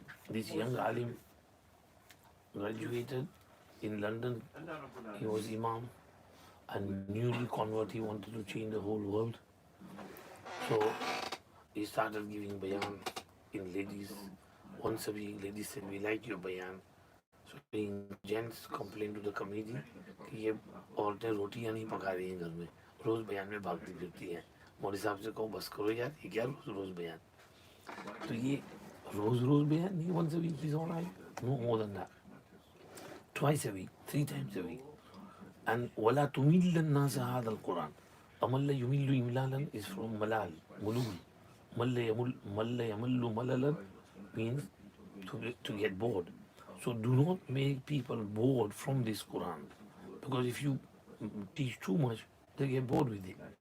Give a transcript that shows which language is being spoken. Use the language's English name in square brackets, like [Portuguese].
[English] This young alim graduated in London. He was imam and newly converted. He wanted to change the whole world. So he started giving bayan in ladies. Once a week, ladies said, we like your bayan. So gents complained to the committee [Hindi] कि ये औरतें रोटियां नहीं पका रही हैं घर में, रोज बयान में भागती फिरती हैं. मौलवी साहब से कहो बस करो यार, ये क्या रोज बयान. तो ये रोज बयान नहीं. [English] Once a week is all right, no more than that. Twice a week, 3 times a week. [Arabic] And وَلَا تُمِلَّ النَّاسَ هَذَا الْقُرْآنِ. أَمَلَّ يُمِلُّ إِمْلَالًا [English] is from malal, mulul. Malla yamallu malalan means to get bored. So do not make people bored from this Quran. Because if you teach too much, they get bored with it.